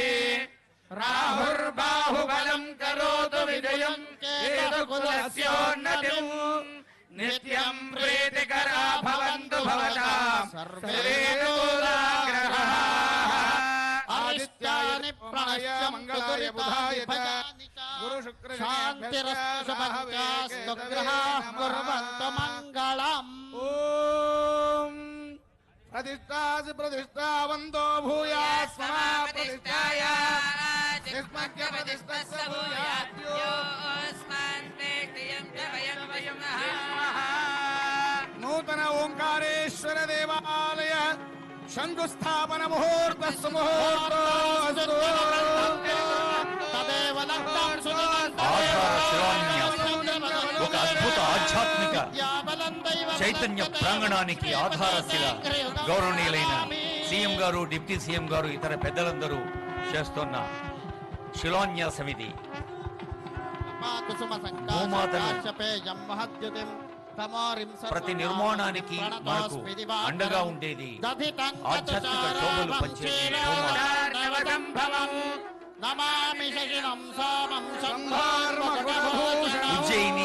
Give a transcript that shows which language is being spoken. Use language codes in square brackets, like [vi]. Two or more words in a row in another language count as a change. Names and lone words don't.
[sa] రాహుర్బాహుబలం కరోతు విజయం కేతుకులస్యోన్నతిం నిత్యం ప్రీతికరా భవంతు భవతాం సర్వే కులాగ్రహాః. ఆదిత్యాయ ప్రణయ మంగళాయ బుధాయ గురు శుక్ర శాంతిరస్తు గ్రహాః కుర్వంతు మంగళం. ఓం प्रतिष्ठासि प्रतिष्ठावन्तो भूयात् स्मः प्रतिष्ठाय यस्मद्य प्रतिष्ठस्य भूयाद्यो नूतन ओंकारेश्वर देवालय शंकुस्थापन मुहूर्त सुमुहूर्तोऽस्तु तदेव लग्नं [te] ఆధార శిలాన్యాసం ఒక అద్భుత ఆధ్యాత్మిక చైతన్య ప్రాంగణానికి ఆధారశిల గౌరవనీయులైన సీఎం గారు, [en] deputy CM [te] గారు, ఇతర పెద్దలందరూ చేస్తున్న శిలాన్యాసం ఇది. ప్రతి నిర్మాణానికి మనకు అండగా ఉండేది ఆధ్యాత్మిక శోభలు పంచే ఉజ్జయిని